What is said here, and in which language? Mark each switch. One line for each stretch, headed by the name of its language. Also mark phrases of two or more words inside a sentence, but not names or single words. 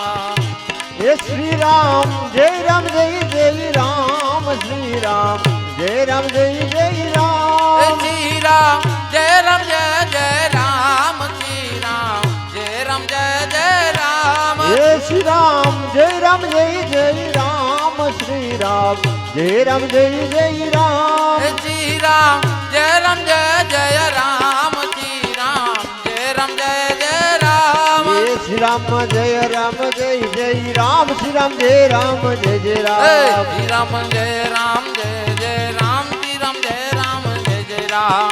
Hindi: ये श्री राम जय राम जय जय राम श्री राम जय राम जय जय राम श्री राम जय राम जय जय राम श्री राम जय राम जय जय राम ये श्री राम जय राम जय जय राम श्री राम જય રામ જય જય રામ
Gujarati: શ્રી રામ જય રામ જય જય રામ શ્રી રામ જય રામ જય જય રામ એ શ્રી રામ જય રામ જય જય રામ શ્રી રામ જય રામ જય જય રામ શ્રી રામ જય રામ જય જય રામ શ્રી રામ જય રામ જય જય રામ